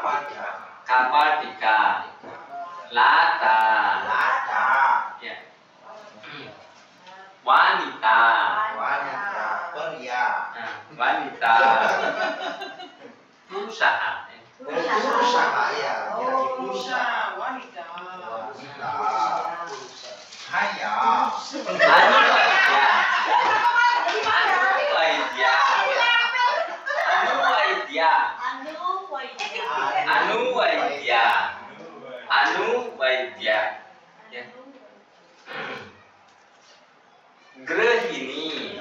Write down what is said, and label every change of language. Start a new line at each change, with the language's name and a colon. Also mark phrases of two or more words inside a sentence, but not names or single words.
Indonesian: Kapatika. Lata. Lata. Ya. Wanita. Wanita. Pria. Nah, wanita. Berusaha. Berusaha ya. Berusaha wanita. Wanita. Haya. Anu Waidya. Anu Waidya. Ya. Grehini.